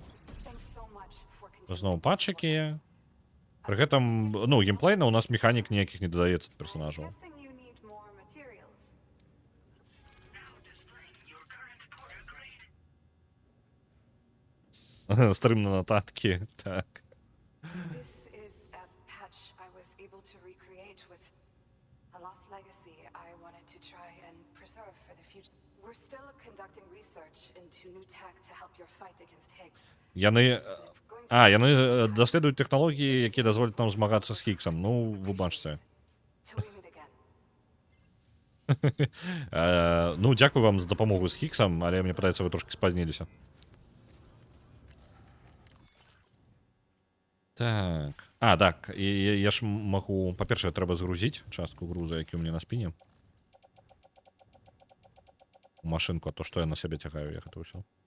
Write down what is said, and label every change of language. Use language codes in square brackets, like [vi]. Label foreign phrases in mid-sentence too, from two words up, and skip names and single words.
[be] Зноў патчыкі. Пры гэтым, ну, геймплейна у нас механік ніякіх не дадаецца ад персонажаў. Стрым на нотаткі, так. [en] This is a patch I was able to recreate with a lost legacy I wanted to try and preserve for the future. We're still conducting research into new tech to help your fight against Higgs. [be] Яны яны даследуюць тэхналогіі, якія дазволяць нам змагацца з Хіггсам. Ну, вы бачыце. [en] Till we meet again. [be] Ну, дзякую вам за дапамогу з Хіггсам, але мне падаецца, вы трошки спазніліся. Так. Так, і я ж магу, па-першае, трэба згрузіць частку груза, які ў мяне на спіне. У машынку, а то, што я на сябе цягаю, я гэта ўсё.